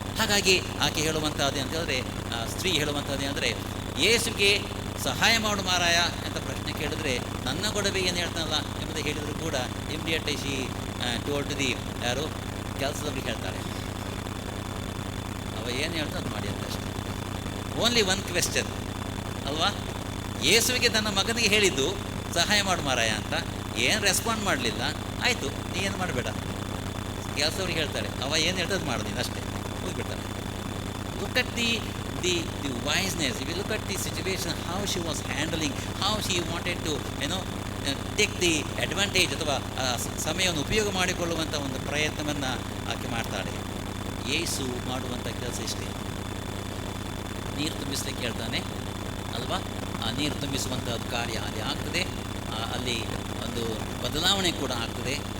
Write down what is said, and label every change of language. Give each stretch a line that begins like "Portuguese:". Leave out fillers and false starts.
Kannada: ಹಾಗಾಗಿ ಆಕೆ ಹೇಳುವಂಥದ್ದು ಅಂತ ಹೇಳಿದ್ರೆ, ಸ್ತ್ರೀ ಹೇಳುವಂಥದ್ದು ಅಂದರೆ, ಯೇಸುಗೆ ಸಹಾಯ ಮಾಡು ಮಾರಾಯ ಅಂತ ಪ್ರಶ್ನೆ ಕೇಳಿದ್ರೆ, ನನ್ನ ಗೊಡವೆ ಏನು ಹೇಳ್ತಾನಲ್ಲ ಎಂಬುದಾಗಿ ಹೇಳಿದರೂ ಕೂಡ
English: immediately she told the
Kannada: ಯಾರು ಕೆಲಸದವ್ರಿಗೆ ಹೇಳ್ತಾಳೆ, ಅವ ಏನು ಹೇಳ್ತಾ ಅದು ಮಾಡಿ ಅಂತ ಅಷ್ಟೇ.
English: only one question
Kannada: ಅಲ್ವಾ? ಯೇಸುವಿಗೆ ತನ್ನ ಮಗನಿಗೆ ಹೇಳಿದ್ದು ಸಹಾಯ ಮಾಡು ಮಾರಾಯ ಅಂತ, ಏನು ರೆಸ್ಪಾಂಡ್ ಮಾಡಲಿಲ್ಲ, ಆಯಿತು ನೀ ಏನು ಮಾಡಬೇಡ. ಕೆಲಸವ್ರಿಗೆ ಹೇಳ್ತಾಳೆ, ಅವ ಏನು ಹೇಳ್ತದ್ದು ಮಾಡೋದು ಅಷ್ಟೇ, ಹೋಗಿಬಿಡ್ತಾನೆ.
English: Look at the wiseness. If you look at the situation, how she was handling, how she wanted to take the advantage
Kannada: ಅಥವಾ ಸಮಯವನ್ನು ಉಪಯೋಗ ಮಾಡಿಕೊಳ್ಳುವಂಥ ಒಂದು ಪ್ರಯತ್ನವನ್ನು ಆಕೆ ಮಾಡ್ತಾಳೆ. ಯೇಸು ಮಾಡುವಂಥ ಕೆಲಸ ಇಷ್ಟೇ, ನೀರು ತುಂಬಿಸ್ಲಿಕ್ಕೆ ಹೇಳ್ತಾನೆ ಅಲ್ವಾ, ಆ ನೀರು ತುಂಬಿಸುವಂಥದ್ದು ಕಾರ್ಯ ಅಲ್ಲಿ ಆಗ್ತದೆ, ಅಲ್ಲಿ ಒಂದು ಬದಲಾವಣೆ ಕೂಡ ಆಗ್ತದೆ.